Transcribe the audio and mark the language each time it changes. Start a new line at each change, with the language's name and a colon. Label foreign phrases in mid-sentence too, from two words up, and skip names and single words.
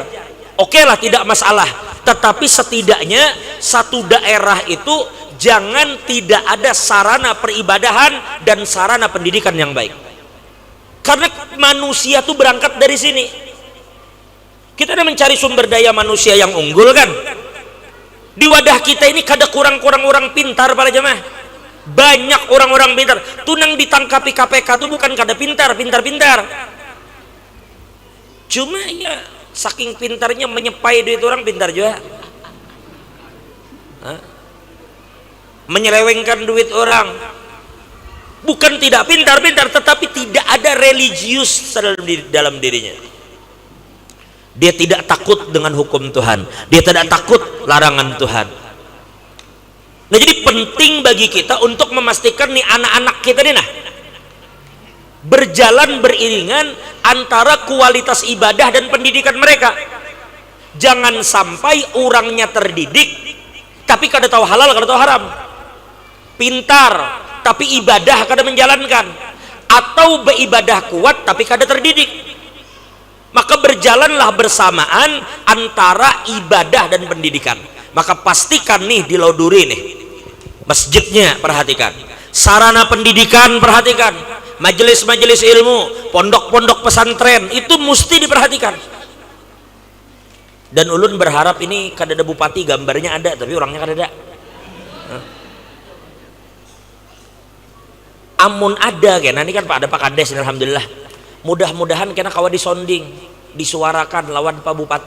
Indonesian: Oke lah, tidak masalah, tetapi setidaknya satu daerah itu jangan tidak ada sarana peribadahan dan sarana pendidikan yang baik, karena manusia tuh berangkat dari sini. Kita ada mencari sumber daya manusia yang unggul kan.
Banjar: Di wadah kita ini kada kurang-kurang orang pintar para jemaah. Banyak orang-orang pintar. Tunang ditangkapi KPK tuh bukan kada pintar-pintar.
Indonesian: Cuma ya saking pintarnya menyepai duit orang pintar juga. Menyelewengkan duit orang. Bukan tidak pintar-pintar, tetapi tidak ada religius dalam dirinya. Dia tidak takut dengan hukum Tuhan. Dia tidak takut larangan Tuhan. Nah, jadi penting bagi kita untuk memastikan nih anak-anak kita nih berjalan beriringan antara kualitas ibadah dan pendidikan mereka.
Banjar: Jangan sampai orangnya terdidik tapi kada tahu halal, kada tahu haram. Pintar tapi ibadah kada menjalankan, atau beribadah kuat tapi kada terdidik.
Indonesian: Maka berjalanlah bersamaan antara ibadah dan pendidikan. Maka pastikan nih di Loduri nih, masjidnya perhatikan, sarana pendidikan perhatikan, majelis-majelis ilmu, pondok-pondok pesantren itu mesti diperhatikan.
Banjar: Dan ulun berharap ini kada ada bupati, gambarnya ada tapi orangnya kada ada. Amun ada kena ini kan Pak, ada Pak Kades, alhamdulillah. Mudah-mudahan kena kawa disonding, disuarakan lawan Pak Bupati.